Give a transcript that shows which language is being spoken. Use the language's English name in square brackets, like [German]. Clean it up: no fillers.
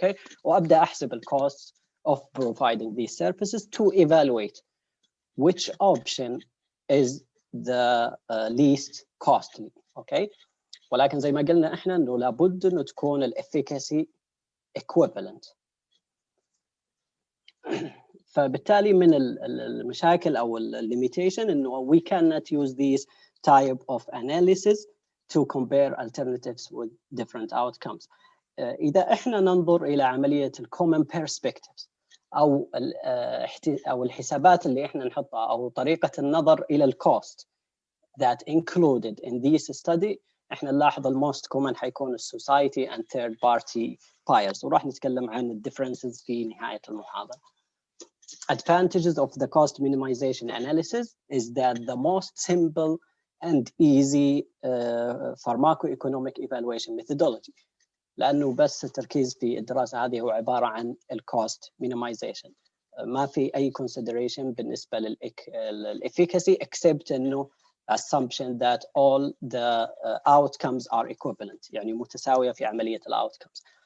[English] okay، [Arabic] وابدا احسب الكوست [English] of providing these services to evaluate which option is the least costly. [Arabic] okay، ولكن زي ما قلنا احنا انه لابد انه تكون الافيكاسي equivalent. فبالتالي من المشاكل او الليميتيشن انه [English] we cannot use these type of analysis to compare alternatives with different outcomes. [Arabic] اذا احنا ننظر الى عمليه الcommon perspectives او الحسابات اللي احنا نحطها او طريقه النظر الى الكوست [English] that included in this study، [Arabic] احنا نلاحظ الموست كومن حيكون السوسايتي and [English] third party buyers، [Arabic] وراح نتكلم عن الديفرنسز في نهايه المحاضره. [English] Advantages of the cost minimization analysis is that the most simple and easy pharmacoeconomic evaluation methodology، [Arabic] لانه بس التركيز في الدراسه هذه هو عباره عن الكوست [English] minimization، ما في اي consideration بالنسبه للافيكاسي except انه assumption that all the outcomes are equivalent، [Arabic] يعني متساوية في عملية [English] outcomes.